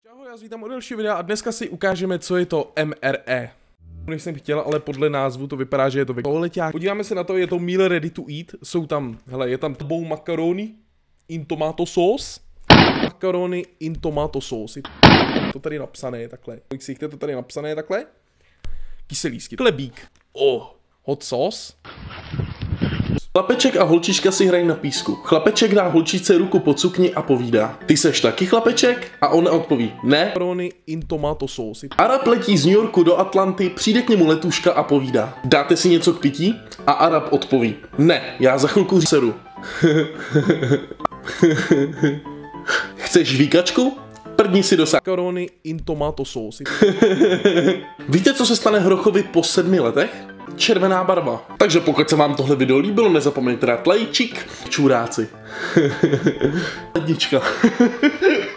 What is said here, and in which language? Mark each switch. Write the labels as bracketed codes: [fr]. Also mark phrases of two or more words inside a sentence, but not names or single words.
[cs] Ahoj, já vás vítám u dalšího videa a dneska si ukážeme, co je to MRE. Než jsem chtěl, ale podle názvu to vypadá, že je to toaleťák. Podíváme se na to, je to [en] meal ready to eat. [cs] Jsou tam, hele, je tam tabou [en] makaroni in tomato sauce. Makaroni in tomato sauce. [cs] To tady napsané takhle. Jak si to tady napsané takhle? Kyselísky. Chlebík. [en] Hot sauce. [cs] Chlapeček a holčička si hrají na písku. Chlapeček dá holčičce ruku pod sukni a povídá: Ty seš taky chlapeček? A ona odpoví: Ne. [en] Makaroni in tomato sauce. [cs] Arab letí z New Yorku do Atlanty, přijde k němu letuška a povídá: Dáte si něco k pití? A Arab odpoví: Ne, já za chvilku sedu. Chceš žvíkačku? Prdni si do [en] Makaroni in tomato sauce. [cs] Víte, co se stane Hrochovi po 7 letech? Červená barva. Takže pokud se vám tohle video líbilo, nezapomeňte dát lajčík, čuráci. Lednička.